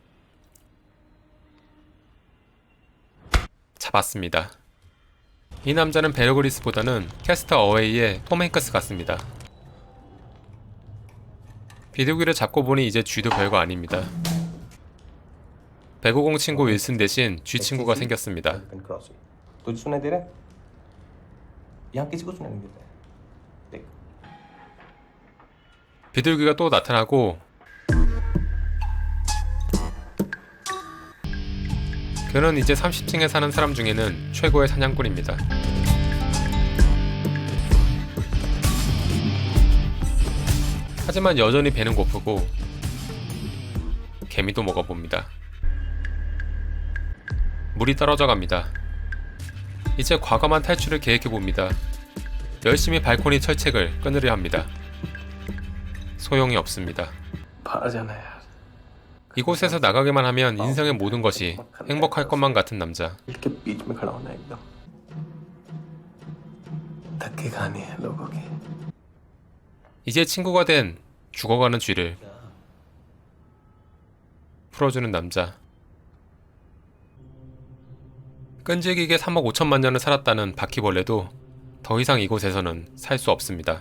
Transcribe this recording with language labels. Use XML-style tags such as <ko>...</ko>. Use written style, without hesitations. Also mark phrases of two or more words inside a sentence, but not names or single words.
<ko>잡았습니다. 이 남자는 베어 그리스보다는 캐스터 어웨이의 톰 행크스 같습니다. 비둘기를 잡고 보니 이제 쥐도 별거 아닙니다. 배구공 친구 윌슨 대신 쥐 친구가 생겼습니다.</ko> <hi>तुझे सुनाई दे रहा है? यहाँ किसी को सुनाई नहीं देता है. देख.</hi> <ko>비둘기가 또 나타나고 그는 이제 30층에 사는 사람 중에는 최고의 사냥꾼입니다. 하지만 여전히 배는 고프고 개미도 먹어봅니다. 물이 떨어져 갑니다. 이제 과감한 탈출을 계획해봅니다. 열심히 발코니 철책을 끊으려 합니다. 소용이 없습니다.</ko> <hi>बाहर जाना है यार.</hi> <ko>이곳에서 나가기만 하면 인생의 모든 것이 행복할 것만 같은 남자.</ko> <hi>के बीच में खड़ा होना है एकदम. धक्के खाने हैं लोगों के.</hi> <ko>이제 친구가 된 죽어가는 쥐를 풀어주는 남자. 끈질기게 3억 5천만 년을 살았다는 바퀴벌레도 더 이상 이곳에서는 살 수 없습니다.</ko>